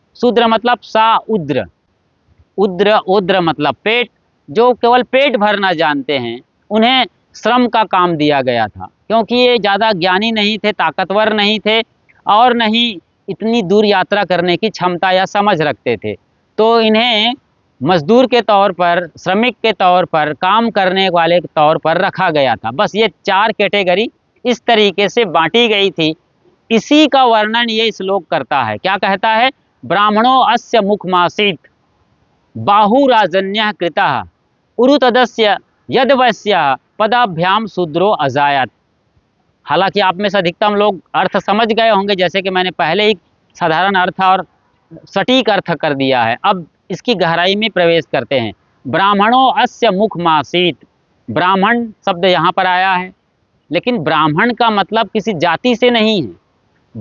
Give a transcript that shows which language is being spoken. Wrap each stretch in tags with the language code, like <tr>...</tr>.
<hi>शूद्र मतलब सा उद्र, उद्र ओद्र मतलब पेट, जो केवल पेट भरना जानते हैं, उन्हें श्रम का काम दिया गया था, क्योंकि ये ज़्यादा ज्ञानी नहीं थे, ताकतवर नहीं थे, और नहीं इतनी दूर यात्रा करने की क्षमता या समझ रखते थे। तो इन्हें मजदूर के तौर पर, श्रमिक के तौर पर, काम करने वाले के तौर पर रखा गया था। बस ये 4 कैटेगरी इस तरीके से बांटी गई थी। इसी का वर्णन ये श्लोक करता है। क्या कहता है?</hi> <sa>ब्राह्मणो अस्य मुखमासीत बाहुराजन्यः कृतः उरुतदस्य यद्वस्य पदाभ्याम शूद्रो अजायत।</sa> <hi>हालांकि आप में से अधिकतम लोग अर्थ समझ गए होंगे, जैसे कि मैंने पहले ही साधारण अर्थ और सटीक अर्थ कर दिया है। अब इसकी गहराई में प्रवेश करते हैं।</hi> <sa>ब्राह्मणों अस्य मुखमासीत,</sa> <hi>ब्राह्मण शब्द यहाँ पर आया है, लेकिन ब्राह्मण का मतलब किसी जाति से नहीं है।</hi>